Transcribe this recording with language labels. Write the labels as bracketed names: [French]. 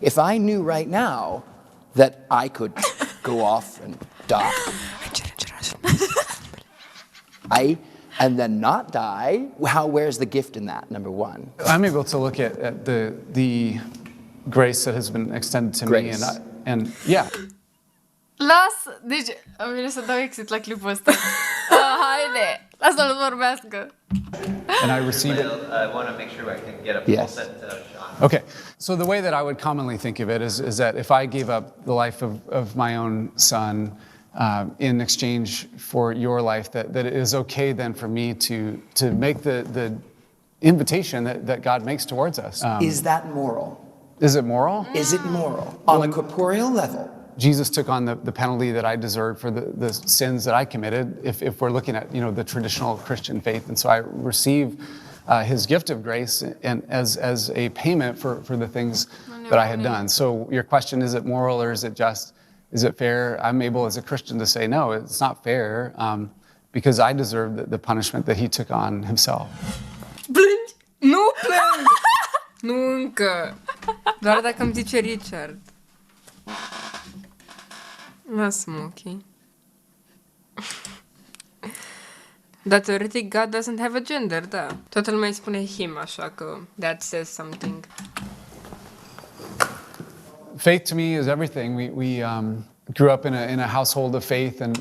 [English] If I knew right now that I could go off and die, and then not die, where's the gift in that, number one? I'm able to look at the grace that has been extended to me, Grace. and yeah. [Romanian] Deci, îmi vine să dau exit la clipul ăsta. Haide, lasă-l vorbească. [English] And I receive it. I want to make sure I can get a full Yes. set shot. Okay, so the way that I would commonly think of it is that if I gave up the life of my own son in exchange for your life, that it is okay then for me to make the invitation that God makes towards us. Is that moral? Is it moral? Is it moral? On a corporeal level, Jesus took on the penalty that I deserved for the sins that I committed, if we're looking at the traditional Christian faith. And so I receive his gift of grace and as a payment for the things that I had done. So your question, is it moral or is it just? Is it fair? I'm able as a Christian to say, no, it's not fair because I deserve the punishment that he took on himself. [Romanian] Plângi? Nu plâng! Nu încă. Doar dacă îmi zice Richard. Lasă-mă, ok? Dar teoretic [English] God doesn't have a gender, [Romanian] da. Toată lumea îi spune him, așa că [English] that says something. Faith to me is everything. We grew up in a household of faith, and